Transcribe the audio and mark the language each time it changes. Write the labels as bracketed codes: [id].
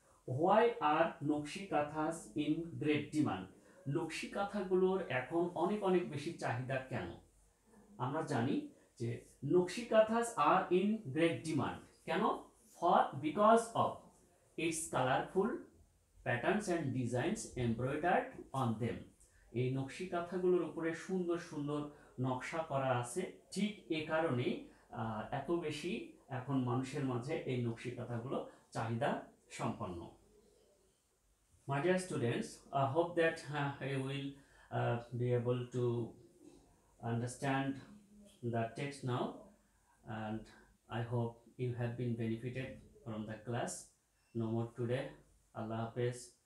[en] Why are nakshi kanthas in great demand? [bn] নকশি কাঁথাগুলোর এখন অনেক অনেক বেশি চাহিদা কেন? আমরা জানি যে নকশি কাঁথাস [en] are in great demand [bn] কেন? [en] For because of its colourful patterns and designs embroidered on them. [bn] এই নকশি কাঁথাগুলোর উপরে সুন্দর সুন্দর নকশা করা আছে, ঠিক এ কারণেই এত বেশি এখন মানুষের মাঝে এই নকশি কাঁথাগুলো চাহিদা সম্পন্ন। [en] My dear students, I hope that you will be able to understand the text now, and I hope you have been benefited from the class. No more today. Allah Hafiz.